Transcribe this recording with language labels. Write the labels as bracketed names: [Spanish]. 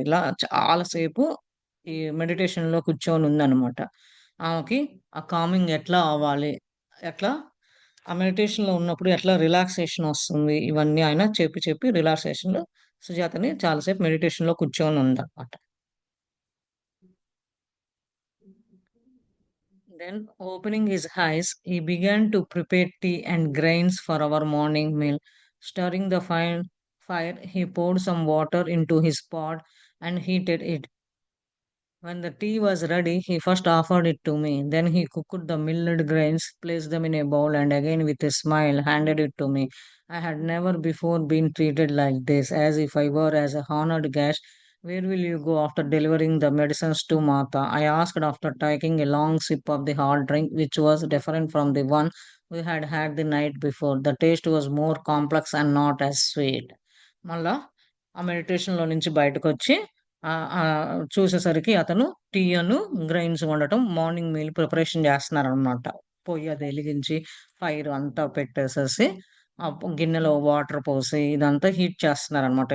[Telugu] ఇలా చాలా సేపు ఈ మెడిటేషన్‌లో కూర్చొనుందనమాట. ఆమెకి ఆ కామింగ్ ఎట్లా అవ్వాలి, ఎట్లా ఆ మెడిటేషన్‌లో ఉన్నప్పుడు ఎట్లా రిలాక్సేషన్ వస్తుంది, ఇవన్నీ ఆయన చెప్పి రిలాక్సేషన్‌లో సుజాతని చాలా సేపు మెడిటేషన్‌లో కూర్చొనుందనమాట. [English] Then, opening his eyes, he began to prepare tea and grains for our morning meal. Stirring the fire, he poured some water into his pot and heated it. When the tea was ready, he first offered it to me. Then he cooked the milled grains, placed them in a bowl, and again with a smile handed it to me. I had never before been treated like this, as if I were as a honored guest. Where will you go after delivering the medicines to Martha? I asked after taking a long sip of the hot drink, which was different from the one we had had the night before. The taste was more complex and not as sweet. [Telugu] మళ్ళా ఆ మెడిటేషన్‌లో నుంచి బయటకొచ్చి చూసేసరికి అతను tea grains వండటం, morning meal preparation జేస్తున్నారనమాట. పొయ్యి అది ఎలిగించి, ఫైర్ అంతా పెట్టేసేసి, గిన్నెలో వాటర్ పోసి, ఇదంతా హీట్ చేస్తున్నారనమాట.